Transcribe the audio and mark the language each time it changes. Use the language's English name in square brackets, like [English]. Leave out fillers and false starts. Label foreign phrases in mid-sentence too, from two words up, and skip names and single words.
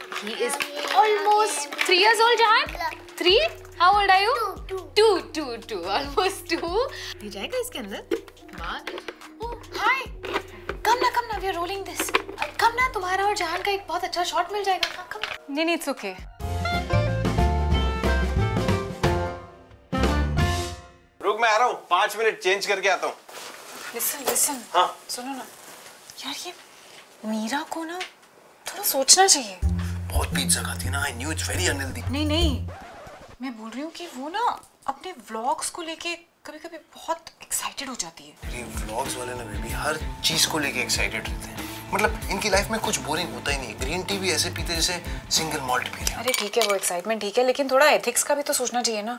[English] He is almost 3 years old, Jahan. 3? How old are you? 2. Almost 2. [Hindi] ये जाएगा इसके अंदर? [English] Oh, hi. Come na. We are rolling this. Come na, [Hindi] तुम्हारा और जहान का एक बहुत अच्छा शॉट मिल जाएगा. Come. [English] नहीं, it's okay. [Hindi] रुक, मैं आ रहा हूँ. 5 मिनट चेंज करके आता हूँ. [English] Listen. [Hindi] हाँ. सुनो ना. यार ये मीरा को ना थोड़ा सोचना चाहिए. बहुत पिज्जा खाती ना. [English] I knew it's very unhealthy. [Hindi] नहीं. मैं बोल रही हूँ कि वो ना अपने व्लॉग्स को लेके कभी-कभी बहुत एक्साइटेड हो जाती है. ये व्लॉग्स वाले ना बेबी हर चीज को लेके एक्साइटेड रहते हैं. मतलब इनकी लाइफ में कुछ बोरिंग होता ही नहीं. [English] green tea [Hindi] भी ऐसे पीते जैसे [English] single malt [Hindi] पी रहे हैं. अरे ठीक है, वो एक्साइटमेंट ठीक है, लेकिन थोड़ा एथिक्स का भी तो सोचना चाहिए ना.